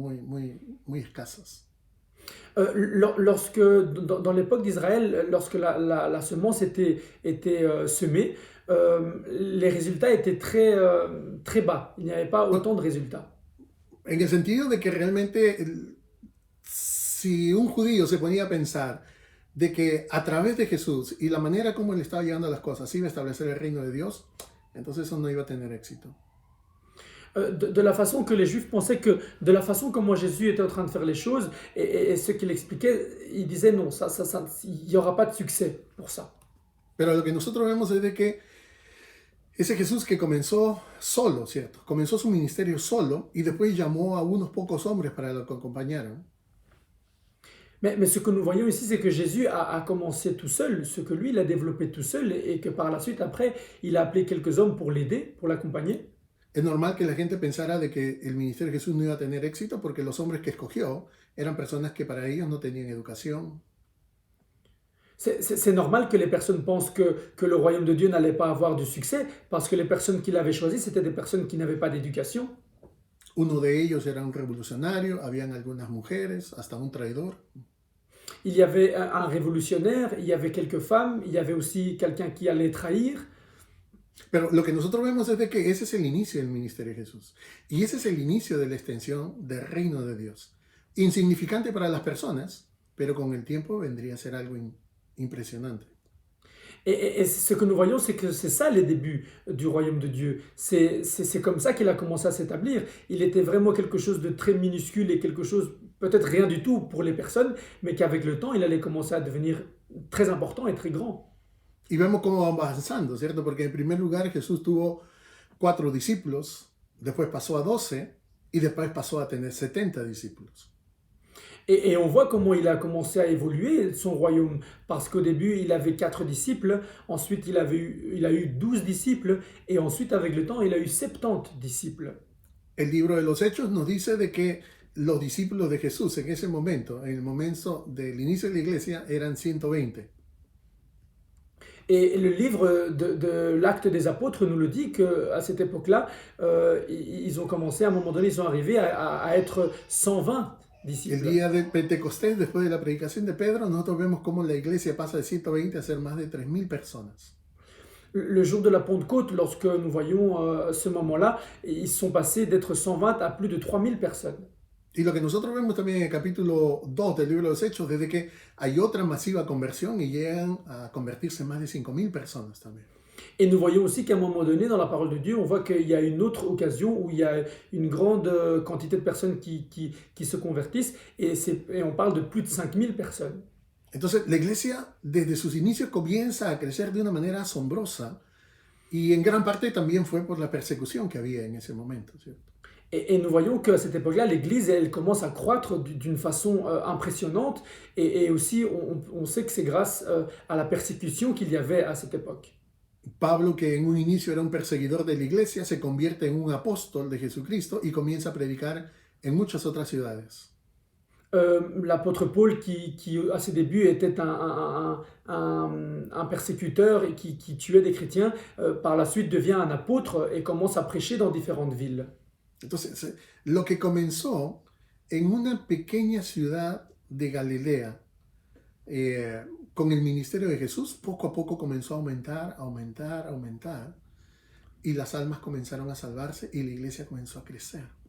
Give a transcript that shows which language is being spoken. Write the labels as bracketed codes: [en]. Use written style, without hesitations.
[es] Muy escasas. [fr] Lorsque, dans l'époque d'Israël, lorsque la semence était semée, les résultats étaient très bas. Il n'y avait pas autant de résultats. [es] En el sentido de que realmente, si un judío se ponía a pensar de que a través de Jesús y la manera como él estaba llevando las cosas iba a establecer el reino de Dios, entonces eso no iba a tener éxito. [fr] De la façon que les Juifs pensaient que, de la façon comment Jésus était en train de faire les choses, et ce qu'il expliquait, il disait non, il n'y aura pas de succès pour ça. [es] Pero lo que nosotros vemos es de que ese Jesús que comenzó solo, ¿cierto? Comenzó su ministerio solo y después llamó a unos pocos hombres para que lo acompañaran. [fr] Mais ce que nous voyons ici, c'est que Jésus a commencé tout seul, ce que lui, il a développé tout seul, et que par la suite, après, il a appelé quelques hommes pour l'aider, pour l'accompagner. [es] Es normal que la gente pensara de que el ministerio de Jesús no iba a tener éxito porque los hombres que escogió eran personas que para ellos no tenían educación. [fr] C'est normal que les personnes pensent que le royaume de Dieu n'allait pas avoir du succès, parce que les personnes qu'il avait choisies, c'était des personnes qui n'avaient pas d'éducation. [es] Uno de ellos era un revolucionario, habían algunas mujeres, hasta un traidor. [fr] Il y avait un révolutionnaire, il y avait quelques femmes, il y avait aussi quelqu'un qui allait trahir. [es] Pero lo que nosotros vemos es de que ese es el inicio del ministerio de Jesús. Y ese es el inicio de la extensión del reino de Dios. Insignificante para las personas, pero con el tiempo vendría a ser algo impresionante. [fr] Et ce que nous voyons, c'est que c'est ça les débuts du royaume de Dieu. C'est comme ça qu'il a commencé à s'établir. Il était vraiment quelque chose de très minuscule et quelque chose, peut-être rien du tout pour les personnes, mais qu'avec le temps, il allait commencer à devenir très important et très grand. [es] Y vemos cómo va avanzando, ¿cierto? Porque en primer lugar Jesús tuvo 4 discípulos, después pasó a 12 y después pasó a tener 70 discípulos. [fr] Et on voit comment il a commencé à évoluer son royaume, parce qu'au début, il avait 4 disciples, ensuite il a eu 12 disciples, et ensuite, avec le temps, il a eu 70 disciples. [es] El libro de los Hechos nos dice de que los discípulos de Jesús en ese momento, en el momento del inicio de la iglesia, eran 120. [fr] Et le livre de l'Acte des Apôtres nous le dit qu'à cette époque-là, ils ont commencé, à un moment donné, ils sont arrivés à être 120 [es] El [fr] disciples. [es] día de Pentecostés, después de la predicación de Pedro, nosotros vemos cómo la iglesia pasa de 120 a ser más de 3.000 personas. [fr] Le jour de la Pentecôte, lorsque nous voyons ce moment-là, ils sont passés d'être 120 à plus de 3000 personnes. [es] Y lo que nosotros vemos también en el capítulo 2 del libro de los Hechos, desde que hay otra masiva conversión y llegan a convertirse más de 5.000 personas también. [fr] Et nous voyons aussi qu'à un moment donné, dans la parole de Dieu, on voit qu'il y a une autre occasion où il y a une grande quantité de personnes qui se convertissent, et on parle de plus de 5000 personnes. [es] Entonces, la iglesia desde sus inicios comienza a crecer de una manera asombrosa y en gran parte también fue por la persecución que había en ese momento, ¿cierto? [fr] Et nous voyons qu'à cette époque-là, l'Église, elle commence à croître d'une façon impressionnante, et aussi on sait que c'est grâce à la persécution qu'il y avait à cette époque. [es] Pablo, que en un inicio era un perseguidor de la iglesia, se convierte en un apóstol de Jesucristo y comienza a predicar en muchas otras ciudades. [fr] L'apôtre Paul, qui à ses débuts était un persécuteur et qui tuait des chrétiens, par la suite devient un apôtre et commence à prêcher dans différentes villes. [es] Entonces, lo que comenzó en una pequeña ciudad de Galilea, con el ministerio de Jesús, poco a poco comenzó a aumentar, y las almas comenzaron a salvarse y la iglesia comenzó a crecer.